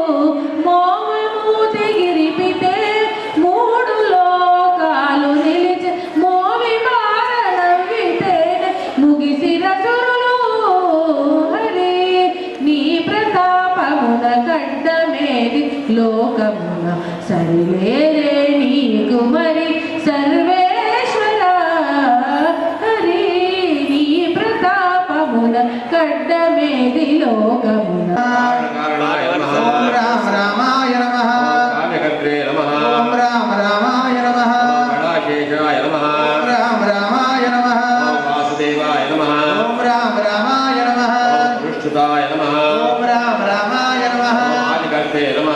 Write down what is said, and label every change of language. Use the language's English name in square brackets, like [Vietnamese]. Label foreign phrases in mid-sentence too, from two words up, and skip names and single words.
[Telugu] మోహము దిగిరిపితే మూడు లోకాలు నిలిచే మోగి బార నవ్వితే ముగిసి రతురులు హరి నీ ప్రతాపమున కడ్డమేది లోకమున సరిలేరే నీకు మరి సర్వేశ్వర హరి నీ ప్రతాపమున కడ్డమేది లోకమున [Sanskrit] కారణాయ నమః ओम राम रामाय नमः కామ్యకర్త్రే నమః ओम राम रामाय नमः గణాశేషాయ నమః ओम राम रामाय नमः వాసుదేవాయ నమః ओम राम रामाय नमः పృష్ఠుతాయ నమః ओम राम रामाय नमः ఆదికర్త్రే నమః